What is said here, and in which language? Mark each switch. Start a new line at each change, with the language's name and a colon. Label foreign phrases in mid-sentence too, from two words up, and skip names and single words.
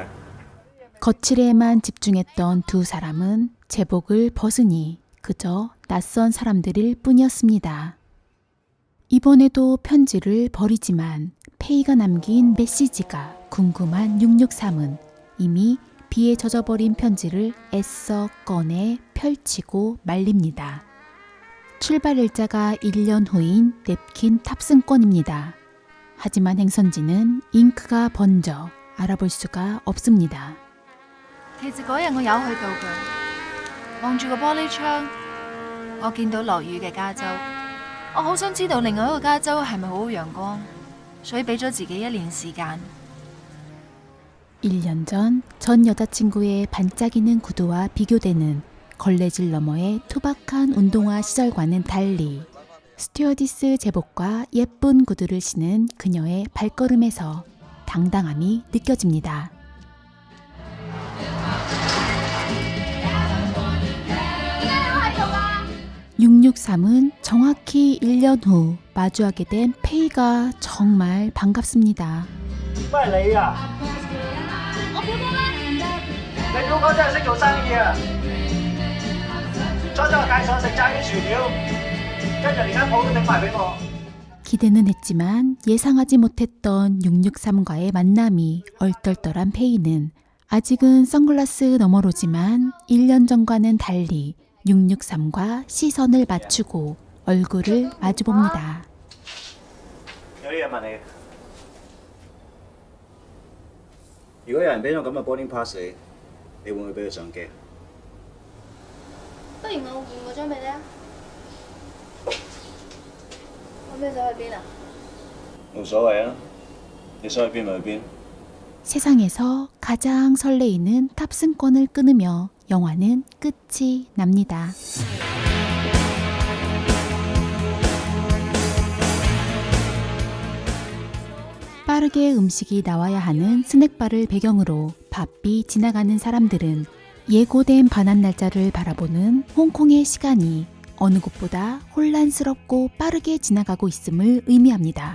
Korean: 거칠에만 집중했던 두 사람은 제복을 벗으니 그저 낯선 사람들일 뿐이었습니다. 이번에도 편지를 버리지만 페이가 남긴 메시지가 궁금한 663은 이미 비에 젖어버린 편지를 애써 꺼내 펼치고 말립니다. 출발 일자가 1년 후인 냅킨 탑승권입니다. 하지만 행선지는 잉크가 번져 알아볼 수가 없습니다.
Cantonese: 其實嗰日我有去到㗎，望住個玻璃窗，我見到落雨嘅加州。我好想知道另外一個加州係咪好好陽光，所以俾咗自己1年時間。
Korean: 1년 전 전 여자친구의 반짝이는 구두와 비교되는 걸레질 너머의 투박한 운동화 시절과는 달리 스튜어디스 제복과 예쁜 구두를 신은 그녀의 발걸음에서 당당함이 느껴집니다. (663은) 정확히 1년 후 마주하게 된 페이가 정말 반갑습니다.
Cantonese: 都係你啊！我表哥咧，你表哥真係識做生意啊！初初介紹我食炸魚薯條，跟住連間鋪都頂埋俾我。
Korean: 기대는 했지만 예상하지 못했던 663과의 만남이 얼떨떨한 페이는 아직은 선글라스 너머로지만 1년 전과는 달리 663과 시선을 맞추고 얼굴을 마주봅니다.
Cantonese: 有啲嘢問你，如果有人俾咗咁嘅
English: boarding pass
Cantonese: 你，你會唔會俾佢上機？不如我換嗰張俾你啊！我咩想去邊啊？冇所謂啊，你想去邊咪去邊。
Korean: 세상에서 가장 설레이는 탑승권을 끊으며 영화는 끝이 납니다. 빠르게 음식이 나와야 하는 스낵바를 배경으로 바삐 지나가는 사람들은 예고된 반환 날짜를 바라보는 홍콩의 시간이 어느 곳보다 혼란스럽고 빠르게 지나가고 있음을 의미합니다.